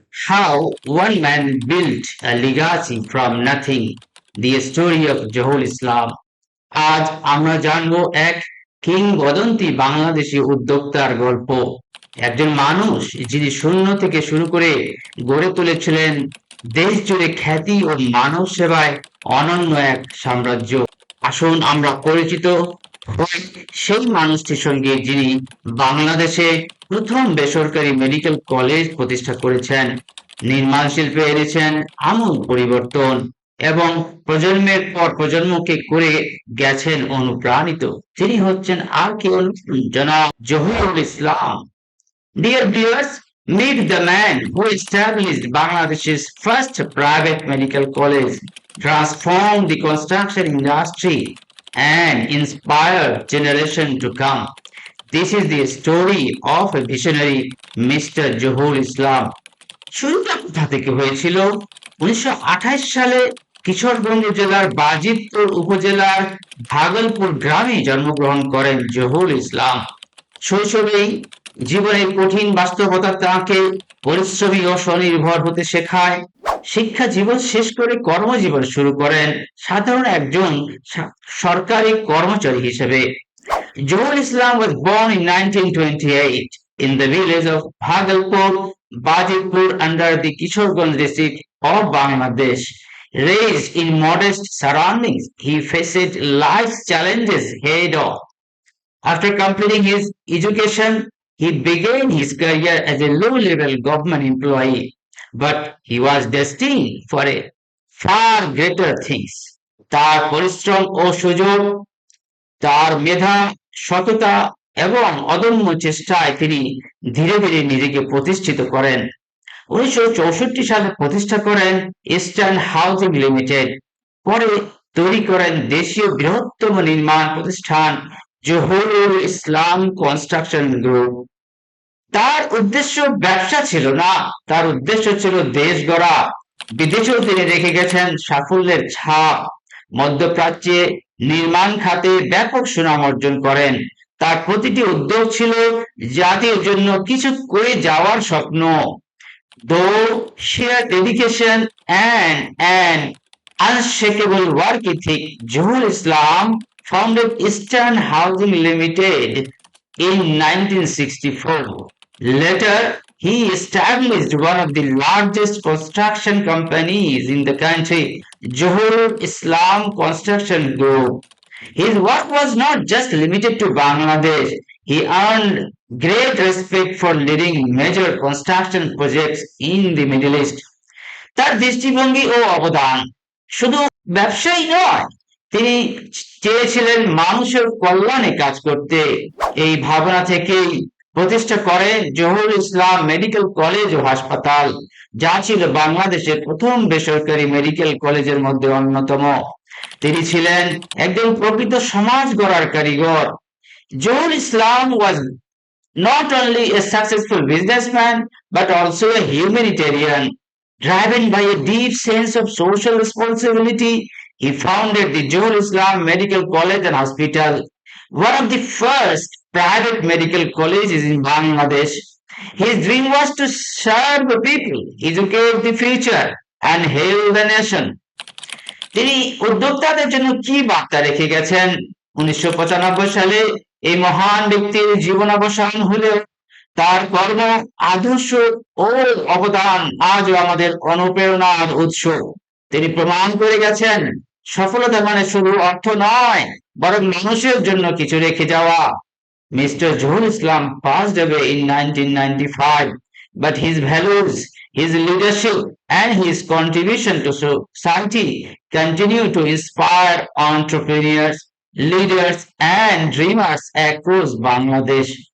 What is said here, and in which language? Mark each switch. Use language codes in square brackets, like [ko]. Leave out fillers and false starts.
[en] how one man built a legacy from nothing. The story of Johul Islam. [bn] আজ আমরা জানবো এক কিংবদন্তি বাংলাদেশী উদ্যোক্তার গল্প। একজন মানুষ যিনি শূন্য থেকে শুরু করে গড়ে তুলেছিলেন দেশ জুড়ে খ্যাতি ও মানব সেবায় অনন্য এক সাম্রাজ্য। আসুন আমরা পরিচিত হই সেই মানুষটির সঙ্গে যিনি বাংলাদেশে প্রথম বেসরকারি মেডিকেল কলেজ প্রতিষ্ঠা করেছেন, নির্মাণ শিল্পে এনেছেন আমূল পরিবর্তন এবং প্রজন্মের পর প্রজন্মকে করে গেছেন অনুপ্রাণিত। তিনি হচ্ছেন আর কেউ নন, জনাব জহিরুল ইসলাম। [en] Dear viewers, meet the man who established Bangladesh's first private medical college, transformed the construction industry, and inspired generations to come. This is the story of a visionary, Mr. [bn] Johul Islam. শুরুটা কোথা থেকে হয়েছিল? 1928 সালে কিশোরগঞ্জ জেলার বাজিতপুর উপজেলার ভাগলপুর গ্রামে জন্মগ্রহণ করেন জহুরুল ইসলাম। শৈশবেই জীবনের কঠিন বাস্তবতা তাকে পরিশ্রমী ও স্বনির্ভর হতে শেখায়। শিক্ষা জীবন শেষ করে কর্মজীবন শুরু করেন সাধারণ একজন সরকারি কর্মচারী হিসেবে। [en] Johul Islam was born in 1928 in the village of Bhagalpur, Bajipur under the Kishorganj district of Bangladesh. Raised in modest surroundings, he faced life's challenges head on. After completing his education, he began his career as a low-level government employee, but he was destined for a far greater things. [bn] তার পরিশ্রম ও সুযোগ, তার মেধা, সততা এবং অদম্য চেষ্টায় তিনি ধীরে ধীরে নিজেকে প্রতিষ্ঠিত করেন। 1964 সালে প্রতিষ্ঠা করেন ইস্টার্ন হাউজিং লিমিটেড। পরে তৈরি করেন দেশীয় বৃহত্তম নির্মাণ প্রতিষ্ঠান জহুরুল ইসলাম কনস্ট্রাকশন গ্রুপ। তার উদ্দেশ্য ব্যবসা ছিল না, তার উদ্দেশ্য ছিল দেশ গড়া। বিদেশেও তিনি রেখে গেছেন সাফল্যের ছাপ। মধ্যপ্রাচ্যে নির্মাণ খাতে ব্যাপক সুনাম অর্জন করেন। তার প্রতিটি উদ্যোগ ছিল জাতির জন্য কিছু করে যাওয়ার স্বপ্ন। [en] Though sheer dedication and an unshakable work ethic, Johul Islam founded Eastern Housing Limited in 1964. Later, he established one of the largest construction companies in the country, Johul Islam Construction Group. His work was not just limited to Bangladesh. He earned great respect for leading major construction projects in the Middle East. [bn] তার দৃষ্টিভঙ্গি ও অবদান শুধু ব্যবসায়ী নয়, তিনি চেয়েছিলেন মানুষের কল্যাণে কাজ করতে। এই ভাবনা থেকেই প্রতিষ্ঠা করেন জহুরুল ইসলাম মেডিকেল কলেজ ও হাসপাতাল, যা ছিল বাংলাদেশের প্রথম বেসরকারি মেডিকেল কলেজের মধ্যে অন্যতম। তিনি ছিলেন একজন প্রকৃত সমাজ গড়ার কারিগর। [en] Johul Islam was not only a successful businessman but also a humanitarian. Driven by a deep sense of social responsibility, he founded the Johul Islam Medical College and Hospital, one of the first private medical colleges in Bangladesh. His dream was to serve the people, educate the future, and heal the nation. [bn] তিনি উদ্যোক্তাদের জন্য কি বার্তা রেখে গেছেন? 1995 সালে এই মহান ব্যক্তির জীবনাবসান হলেও তার কর্ম, আদর্শ ও অবদান আজও আমাদের অনুপ্রেরণার উৎস। তিনি প্রমাণ করে গেছেন সফলতা মানে শুধু অর্থ নয়, বরং মানুষের জন্য কিছু রেখে যাওয়া। [en] Mr. Johul Islam passed away in 1995, but his values, his leadership, and his contribution to society continue to inspire entrepreneurs, leaders, and dreamers across Bangladesh.